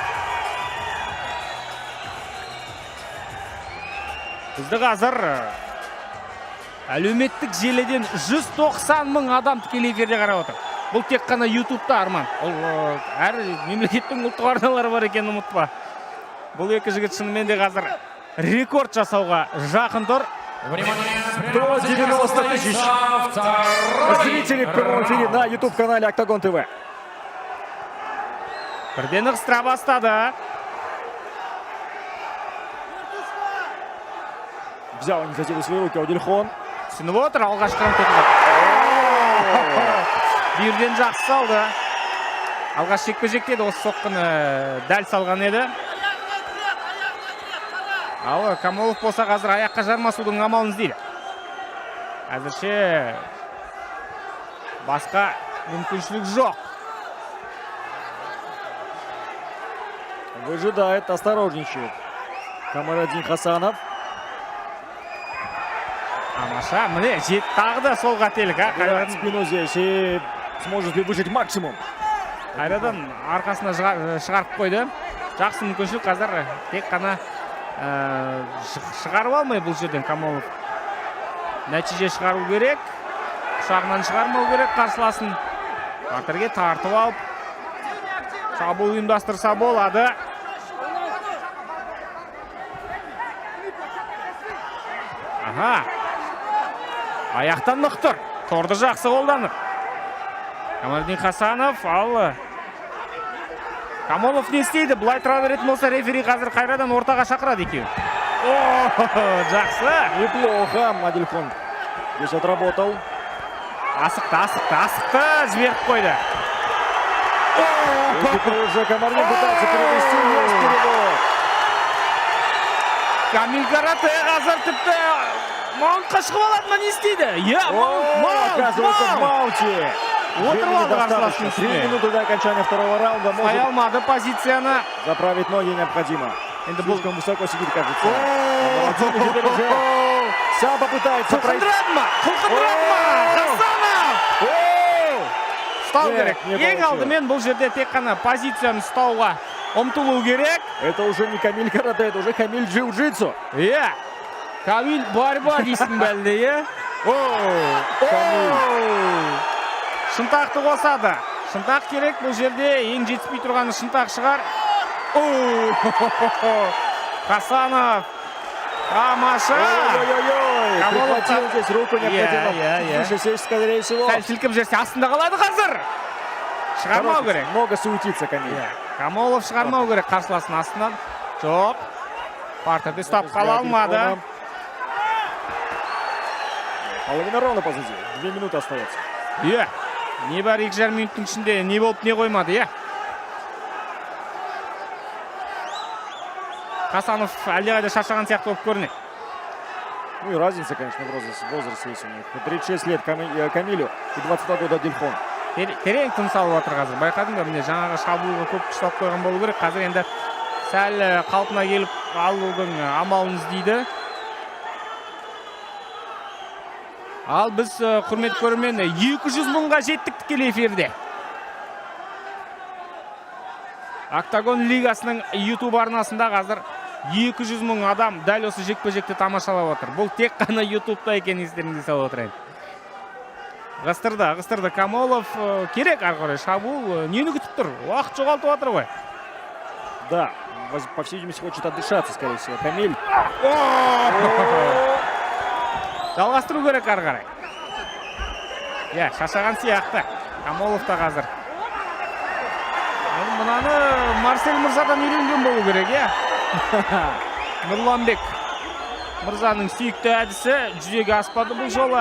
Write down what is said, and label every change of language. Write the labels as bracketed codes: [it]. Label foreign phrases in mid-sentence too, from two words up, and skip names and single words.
[kk] Бізді қазір әлеуметтік желіден 190 мың адам тікелей эфирде қарап отыр. Бұл тек қана YouTube'та, Арман. Әр мемлекеттің ұлттық арналары бар екен, ұмытпа. Бұл екі жігіт шынымен де қазір рекорд жасауға жақын тұр. [ru] До 90 тысяч зрителей в прямом эфире на YouTube-канале Octagon TV. [kk] Бірден ығыстыра бастады. [ru] Взял инициативу в свои руки Одельхон. [kk] Түсініп отыр, алғашқы раунд өтті. Бүйірден жақсы салды. Алғаш жекпе-жекте де осы соққыны дәл салған еді. Ал Камолов болса қазір аяққа жармасудың амалын іздейді. Әзірше басқа мүмкіншілік жоқ. [ru] Выжидает, осторожничает. [kk] Камарадин Хасанов. Тамаша, міне, жет тағы да сол қателік. [ru] Играет в спину здесь и сможет ли выжить максимум. [kk] Қайрадан арқасына шығарып қойды. Жақсы мүмкіншілік қазір тек қана шығарып алмай бұл жерден Камолов. Нәтиже шығару керек. Құшағынан шығармау керек қарсыласын. Батырге тартып алып, шабуыл ұйымдастырса болады. Аха. Аяқтан нықтыр. Торды жақсы қолданып. Камарадин Хасанов, ал Камолов не істейді? Бұлай тұра беретін болса рефери қазір қайрадан ортаға шақырады екеуін. Жақсы. [ru] Неплохо, Одельхон здесь отработал. [kk] Асықты, жіберіп қойды. [ru] Теперь уже Камарадин пытается перевести, есть перевод. [kk] Камил Карате қазір тіпті маунтқа шығып алады ма, не істейді? [ru] Оказывается в маунте. [kk] Отырып алды қарсыластың 3 үстіне. [ru] минуты до окончания второго раунда. Стай Может алмады позицияны. заправить ноги необходимо. [kk] Енді бұл [ru] Слишком высоко сидит, кажется. Камарадин теперь уже сам попытается пройти. [kk] Құлқындырады ма? Хасанов! Ұстау [ru] Нет, [kk] керек. [ru] не [kk] Ең [ru] получилось. [kk] алдымен бұл жерде тек қана позицияны ұстауға ұмтылу керек. [ru] Это уже не Камиль Карате, это уже Камиль Джиу-Джитсу. [kk] Камил борьба дейсің бәлде, Шынтақты қосады. Шынтақ керек бұл жерде, ең жетіспей тұрғаны шынтақ шығар. Хасанов. Тамаша. Ой-ой-ой, [ru] Камолов прихватил здесь руку, необходимо. Выше сесть, скорее всего. [kk] Сәл сілкіп жерсе астында қалады қазір. Шығармау керек. [ru] Много суетится Камиль. [kk] Камолов шығармау керек қарсыласын астынан. Жоқ. Партады ұстап қала алмады. [ru] Половина раунда позади. 2 минуты остается. [kk] Не бар 2,5 минуттың ішінде не болып не қоймады, Хасанов әлдеқайда шаршаған сияқты болып көрінеді. [ru] Ну и разница, конечно, в возрасте есть у них. 36 лет Камилю и 22 года Одельхон. [kk] Терең тыныс алып отыр қазір. Байқадың ба, міне жаңағы шабуылға көп күш салып қойған болу керек. Қазір енді сәл қалпына келіп алудың амалын іздейді. Ал біз құрмет көрермен 200 мыңға жеттік тікелей эфирде. Октагон лигасының YouTube арнасында қазір 200 мың адам дәл осы жекпе-жекті тамашалап отыр. Бұл тек қана YouTube-та екенін естеріңізге салып отырайын. Қыстырды. Камолов керек ары қарай шабуыл. Нені күтіп тұр? Уақыт жоғалтып отыр ғой. [ru] Да, по всей видимости, хочет отдышаться, скорее всего. Камиль. [kk] Жалғастыру керек ары қарай. Шашаған сияқты. Камолов та қазір. Мұнаны Марсель Мырзадан үйренген болу керек, Нұрланбек Мырзаның сүйікті әдісі жүзеге аспады бұл жолы.